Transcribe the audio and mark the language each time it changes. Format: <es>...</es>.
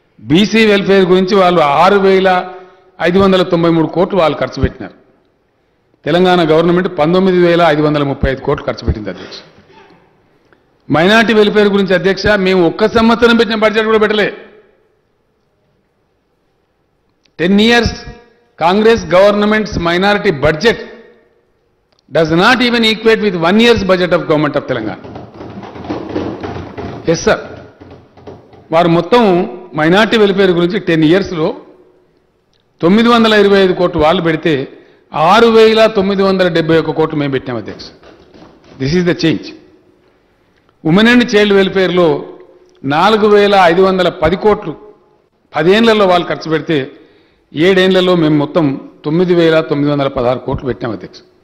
<te>BC welfare గురించి వాళ్ళు 6,593 కోట్లు వాళ్ళు ఖర్చు పెట్టినారు. తెలంగాణ గవర్నమెంట్ 19,535 కోట్లు ఖర్చు పెట్టింది అధ్యక్ష. మైనార్టీ వెల్ఫేర్ గురించి అధ్యక్ష మేము ఒక్క సంవత్సరం పెట్టిన బడ్జెట్ కూడా పెట్టలే.</te> <en>10 years Congress government's minority budget does not even equate with 1 year's budget of government of Telangana. Yes sir.</en> <te>వారు మొత్తం మైనార్టీ వెల్ఫేర్ గురించి 10 ఇయర్స్లో 925 కోట్లు వాళ్ళు పెడితే 6,971 కోట్లు మేము పెట్టాం అధ్యక్ష.</te> <en>This is the change.</en> <te>Women and child వెల్ఫేర్లో 4,510 కోట్లు 10 ఏళ్లలో వాళ్ళు ఖర్చు పెడితే 7 ఏళ్లలో మేము మొత్తం 9,916 కోట్లు పెట్టాం అధ్యక్ష.</te>